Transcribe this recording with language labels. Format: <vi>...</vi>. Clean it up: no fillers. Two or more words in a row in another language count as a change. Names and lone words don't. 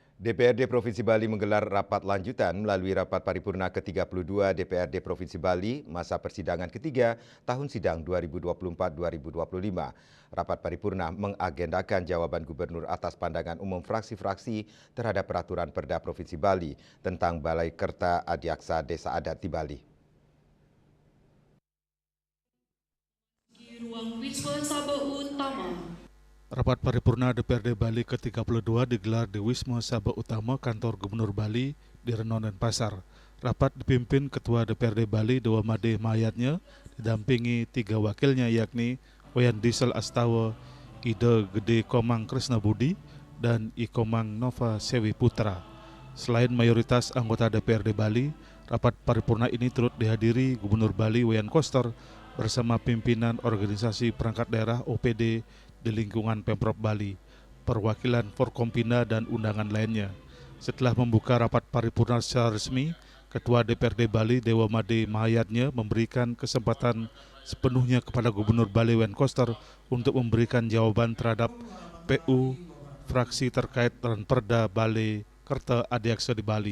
<id>DPRD Provinsi Bali menggelar rapat lanjutan melalui rapat paripurna ke-32 DPRD Provinsi Bali masa persidangan ketiga tahun sidang 2024-2025. Rapat paripurna mengagendakan jawaban gubernur atas pandangan umum fraksi-fraksi terhadap peraturan Perda Provinsi Bali tentang Balai Kerta Adiaksa Desa Adat di Bali. Ruang Wisma Sabah Utama. Rapat paripurna DPRD Bali ke-32 digelar di Wisma Sabah Utama Kantor Gubernur Bali di Renon dan Pasar. Rapat dipimpin Ketua DPRD Bali Dewa Made Mayatnya, didampingi 3 wakilnya yakni Wayan Diesel Astawa, Ide Gede Komang Krisna Budi, dan I Komang Nova Sewi Putra. Selain mayoritas anggota DPRD Bali, rapat paripurna ini turut dihadiri Gubernur Bali Wayan Koster bersama pimpinan organisasi perangkat daerah OPD di lingkungan Pemprov Bali, perwakilan Forkompinda dan undangan lainnya. Setelah membuka rapat paripurna secara resmi, Ketua DPRD Bali Dewa Made Mahayatnya memberikan kesempatan sepenuhnya kepada Gubernur Bali Wayan Koster untuk memberikan jawaban terhadap PU fraksi terkait dengan Perda Balai Kerta Adiaksa di Bali.</id>